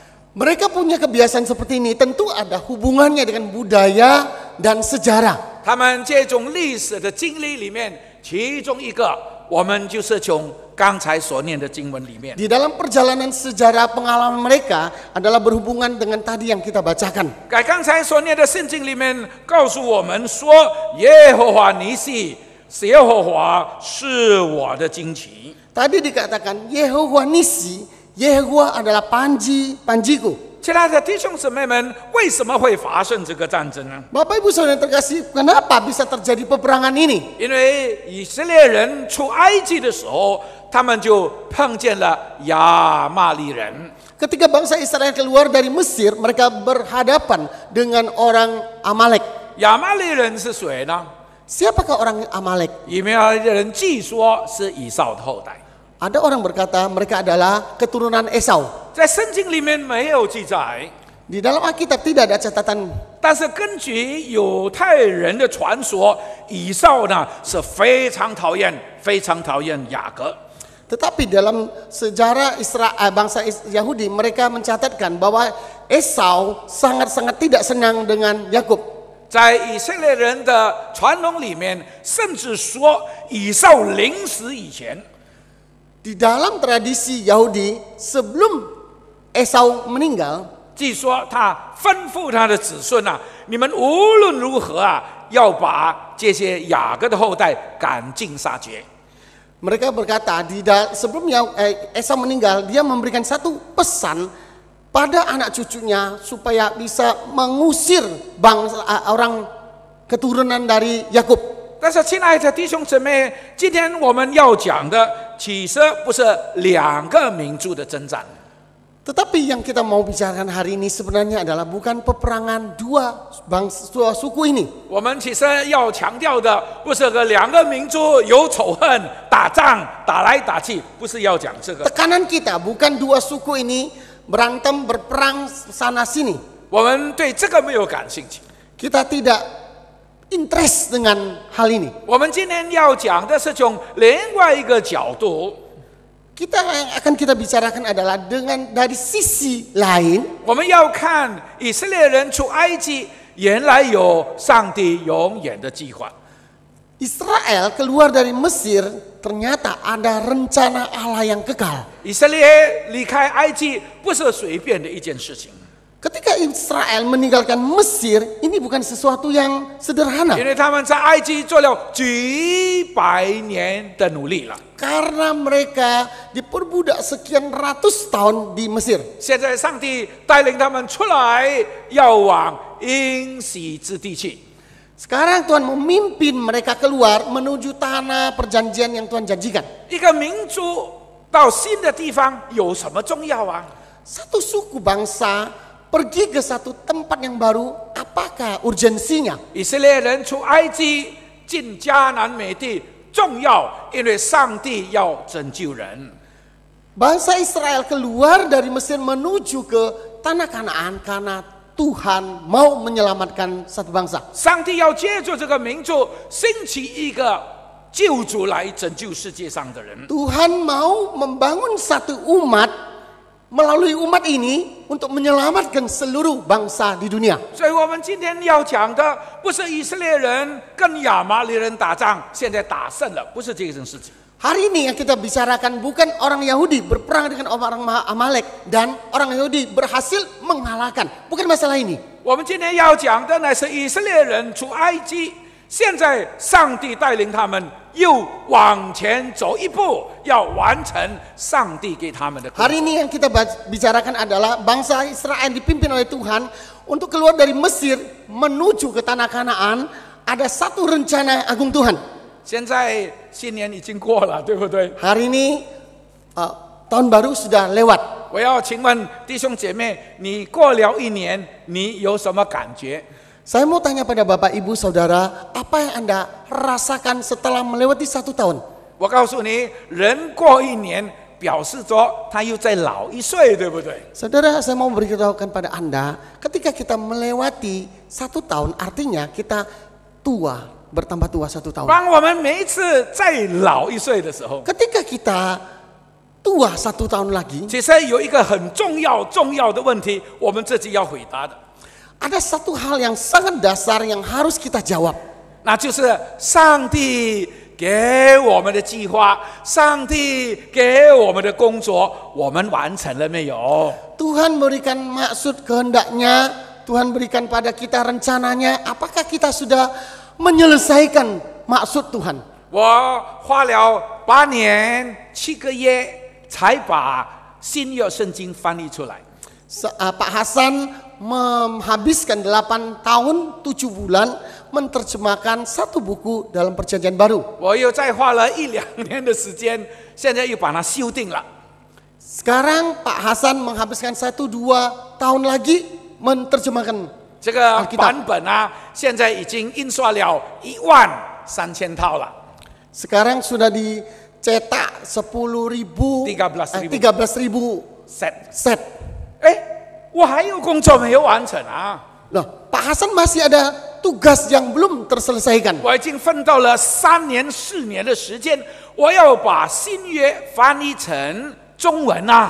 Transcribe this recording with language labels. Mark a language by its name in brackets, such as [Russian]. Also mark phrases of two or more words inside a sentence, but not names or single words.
[Indonesian] Mereka punya kebiasaan seperti ini, tentu ada hubungannya dengan budaya dan sejarah. [Chinese] 他们这种历史的经历里面，其中一个，我们就是从刚才所念的经文里面。 [Indonesian] Di dalam perjalanan sejarah pengalaman mereka adalah berhubungan dengan tadi yang kita bacakan. [Chinese] 在刚才所念的圣经里面，告诉我们说，耶和华尼西，耶和华是我的旌旗。 [Indonesian] Tadi dikatakan Yehowa Nisi, Yehowa adalah panjiku. [Chinese] 亲爱的弟兄姊妹们，为什么会发生这个战争呢？ [Indonesian] Bapak Ibu Saudara yang terkasih, kenapa bisa terjadi peperangan ini? [Chinese] 因为以色列人出埃及的时候，他们就碰见了亚玛利人。 [Indonesian] Ketika bangsa Israel keluar dari Mesir, mereka berhadapan dengan orang Amalek. [Chinese] 亚玛利人是谁呢？ [Indonesian] Siapakah orang Amalek? [Chinese] 以色列人据说是以扫的后代， [Indonesian] Ada orang berkata mereka adalah keturunan Esau. [Chinese] 在圣经里面没有记载， [Indonesian] Di dalam Alkitab tidak ada catatan. [Chinese] 但是根据犹太人的传说，以扫呢是非常讨厌雅各。 [Indonesian] Tetapi dalam sejarah bangsa Yahudi, mereka mencatatkan bahwa Esau sangat-sangat tidak senang dengan Yakub. [Chinese] 在以色列人的传统里面，甚至说以扫临死以前， [Indonesian] Di dalam tradisi Yahudi, sebelum Esau meninggal, [Chinese] 据说他吩咐他的子孙啊，你们无论如何啊，要把这些雅各的后代赶尽杀绝。 [Indonesian] mereka berkata sebelum Esau meninggal, dia memberikan satu pesan pada anak cucunya supaya bisa mengusir orang keturunan dari Yakub. [Chinese] 但是，亲爱的弟兄姊妹，今天我们要讲的，其实不是2个民族的征战。 [Indonesian] Tetapi yang kita mau bicarakan hari ini sebenarnya adalah bukan peperangan dua suku ini. [Chinese] 我们其实要强调的，不是和2个民族有仇恨、打仗、打来打去，不是要讲这个。 [Indonesian] Tekanan kita bukan dua suku ini berantem berperang sana sini. [Chinese] 我们对这个没有感兴趣。 [Indonesian] Kita tidak interest dengan hal ini. [Chinese] 我们今天要讲的是从另外一个角度。 [Indonesian] Yang akan kita bicarakan adalah dari sisi lain. [Chinese] 我们要看以色列人出埃及，原来有上帝永远的计划。 [Indonesian] Israel keluar dari Mesir, ternyata ada rencana Allah yang kekal. [Chinese] 以色列离开埃及不是随便的一件事情。 [Indonesian] Ketika Israel meninggalkan Mesir, ini bukan sesuatu yang sederhana. [Chinese] 因为他们在埃及做了几百年的努力了。 [Indonesian] Karena mereka diperbudak sekian ratus tahun di Mesir. [Chinese] 现在上帝带领他们出来，要往应许之地去。 [Indonesian] Sekarang Tuhan memimpin mereka keluar menuju tanah perjanjian yang Tuhan janjikan. [Chinese] 一个民族到新的地方有什么重要啊？ [Indonesian] Satu suku bangsa pergi ke satu tempat yang baru, apakah urgensinya? [Chinese] 以色列人出埃及进迦南美地重要，因为上帝要拯救人。 [Indonesian] Bangsa Israel keluar dari Mesir menuju ke tanah Kanaan karena Tuhan mau menyelamatkan satu bangsa. [Chinese] 上帝要借助这个民族兴起一个救主来拯救世界上的人。 [Indonesian] Tuhan mau membangun satu umat melalui umat ini untuk menyelamatkan seluruh bangsa di dunia. [Chinese] 所以我们今天要讲的不是以色列人跟亚玛力人打仗，现在打胜了，不是这件事情。 [Indonesian] Hari ini yang kita bicarakan bukan orang Yahudi berperang dengan orang Amalek dan orang Yahudi berhasil mengalahkan. Bukan masalah ini. [Chinese] 我们今天要讲的呢是以色列人出埃及，现在上帝带领他们又往前走一步，要完成上帝给他们的工作。 [Indonesian] Hari ini yang kita bicarakan adalah bangsa Israel dipimpin oleh Tuhan untuk keluar dari Mesir menuju ke tanah Kanaan. Ada satu rencana agung Tuhan. [Chinese] 现在新年已经过了，对不对？ [Indonesian] Hari ini tahun baru sudah lewat. [Chinese] 我要请问弟兄姐妹，你过了一年，你有什么感觉？ [Indonesian] Saya mau tanya pada Bapak Ibu Saudara, apa yang Anda rasakan setelah melewati 1 tahun? [Chinese] 我告诉你，人过一年，表示着他又再老1岁，对不对？ [Indonesian] Saudara, saya mau beritahukan pada Anda, ketika kita melewati 1 tahun, artinya kita tua, bertambah tua 1 tahun. [Chinese] 当我们每一次再老1岁的时候， [Indonesian] Ketika kita tua 1 tahun lagi, [Chinese] 其实有一个很重要的问题，我们自己要回答的， [Indonesian] ada satu hal yang sangat dasar yang harus kita jawab. [Chinese] 那就是上帝给我们的计划，上帝给我们的工作，我们完成了没有？ [Indonesian] Tuhan berikan maksud kehendaknya, Tuhan berikan pada kita rencananya, apakah kita sudah menyelesaikan maksud Tuhan? [Chinese] 我花了8年7个月才把新约圣经翻译出来。 [Indonesian] Pak Hasan menghabiskan 8 tahun 7 bulan menerjemahkan satu buku dalam perjanjian baru. [Chinese] 我又再花了1-2年的时间，现在又把它修订了。 [Indonesian] Sekarang Pak Hasan menghabiskan 1-2 tahun lagi menerjemahkan [Chinese] 这个版本啊，现在已经印刷了13000套了。 [Indonesian] Sekarang sudah dicetak 10.000 13.000 set. [Chinese] 哎，我还有工作没有完成啊！ [Indonesian] Loh, Pak Hasan masih ada tugas yang belum terselesaikan. [Chinese] 我已经奋斗了3年4年的时间，我要把新约翻译成中文啊！